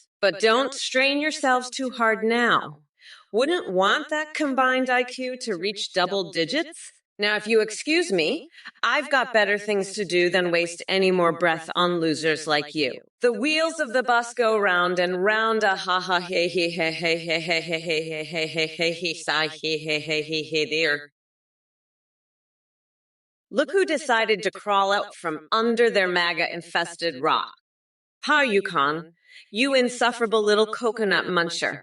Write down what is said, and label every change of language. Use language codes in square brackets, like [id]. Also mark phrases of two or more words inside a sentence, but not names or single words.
[en] But don't strain yourselves too hard now. Wouldn't want that combined IQ to reach double digits? Now, if you excuse me, I've got better things to do than waste any more breath on losers like you. The wheels of the bus go round and round, a ha ha he he he he he he he he he he he he sigh he he he he he dear. Look who decided to crawl out from under their MAGA-infested rock. Hi, Yukon, you insufferable little coconut muncher.